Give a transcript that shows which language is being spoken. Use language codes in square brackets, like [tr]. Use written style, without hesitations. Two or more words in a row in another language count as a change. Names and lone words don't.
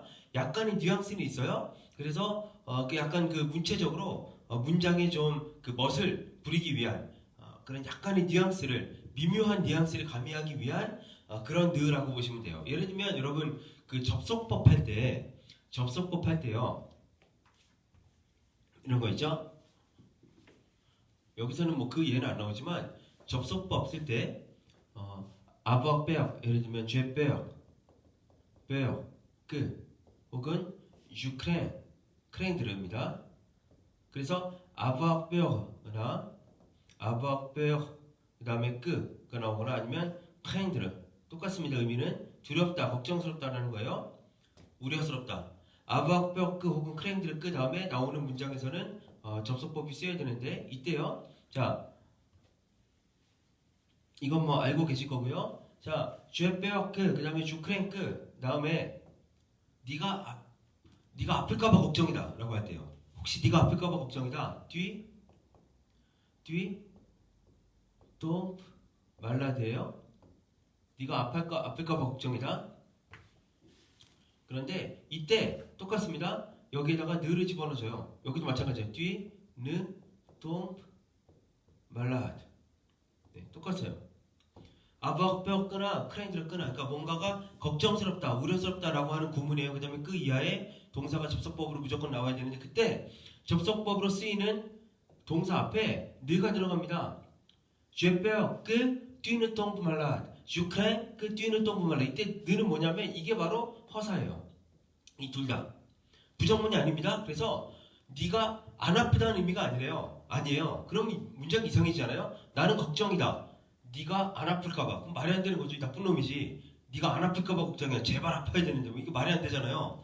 [ko] 약간의 뉘앙스는 있어요. 그래서 약간 그 문체적으로 문장에 좀 그 멋을 부리기 위한 그런 약간의 뉘앙스를 미묘한 뉘앙스를 가미하기 위한 그런 느라고 보시면 돼요. 예를 들면 여러분 그 접속법 할 때요 이런 거 있죠? 여기서는 뭐 그 예는 안 나오지만 접속법 쓸 때 [fr] avoir peur [ko] 예를 들면 [fr] j'ai peur [ko] 그 혹은 [fr] je craindre [ko] 입니다. 그래서 [fr] avoir peur [ko] 나 [fr] avoir peur [ko] 그 다음에 그가 나오거나 아니면 craindre 똑같습니다. 의미는 두렵다, 걱정스럽다라는 거예요. 우려스럽다. [fr] avoir peur [ko] 혹은 craindre 그 다음에 나오는 문장에서는 접속법이 쓰여야 되는데 이때요. 자, 이건 뭐 알고 계실 거고요. 자, [fr] j'ai peur [ko] 그 다음에 [fr] je crains [ko] 그 다음에 네가 아플까봐 걱정이다라고 할 때요. 혹시 네가 아플까봐 걱정이다. 뒤 [fr] tombe malade [ko] 네가 아플까봐 걱정이다. 그런데 이때 똑같습니다. 여기에다가 느를 집어넣어줘요. 여기도 마찬가지예요. 뒤, 느, [fr] tombe malade. [ko] 네, 똑같아요. [fr] avoir peur [ko] 끄나 craindre 끄나 그러니까 뭔가가 걱정스럽다, 우려스럽다라고 하는 구문이에요. 그 다음에 그 이하에 동사가 접속법으로 무조건 나와야 되는데 그때 접속법으로 쓰이는 동사 앞에 느가 들어갑니다. [fr] j'ai peur que tu ne tombes malade. je crains que tu ne tombes malade. [ko] 이때 느는 뭐냐면 이게 바로 허사예요. 이 둘 다. 부정문이 아닙니다. 그래서 네가 안 아프다는 의미가 아니에요. 그럼 문장이 이상해지잖아요. 나는 걱정이다. 네가 안 아플까봐. 그럼 말이 안 되는 거죠. 이 나쁜 놈이지. 네가 안 아플까봐 걱정이야. 제발 아파야 되는데 뭐 이거 말이 안 되잖아요.